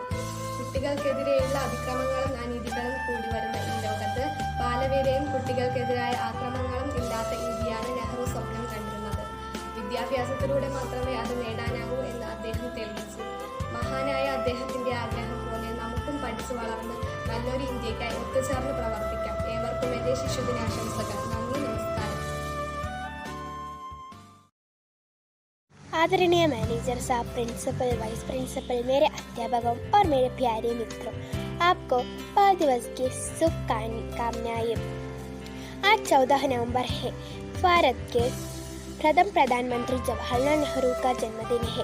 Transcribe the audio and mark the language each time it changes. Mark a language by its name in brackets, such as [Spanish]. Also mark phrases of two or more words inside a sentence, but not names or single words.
[Malayalam] കുട്ടികൾക്കെതിരെയുള്ള അതിക്രമങ്ങളും അനീതികളും കൂടി വരുന്ന ഈ ലോകത്ത് ബാലവേലയും കുട്ടികൾക്കെതിരായ ആക്രമണങ്ങളും ഇല്ലാത്ത ഇന്ത്യയാണ് നെഹ്റു സ്വപ്നം കണ്ടിരുന്നത്. വിദ്യാഭ്യാസത്തിലൂടെ മാത്രമേ അത് നേടാനാകൂ എന്ന് അദ്ദേഹം തെളിയിച്ചു. മഹാനായ അദ്ദേഹത്തിൻ്റെ ആഗ്രഹം പോലെ നമുക്കും പഠിച്ചു വളർന്ന് നല്ലൊരു ഇന്ത്യക്കായി ഒത്തുചേർന്ന് പ്രവർത്തിക്കാം. ഏവർക്കും എൻ്റെ ശിശുദിനാശംസകൾ. നന്ദി, നമസ്കാരം. [Hindi] आदरणीय मैनेजर साहब, [English] principal, vice principal, [Hindi] मेरे अध्यापकों और मेरे प्यारे मित्रों, आपको बाल दिवस की शुभकामनाएं। आज 14 नवंबर है। भारत के प्रथम प्रधानमंत्री जवाहरलाल नेहरू का जन्मदिन है।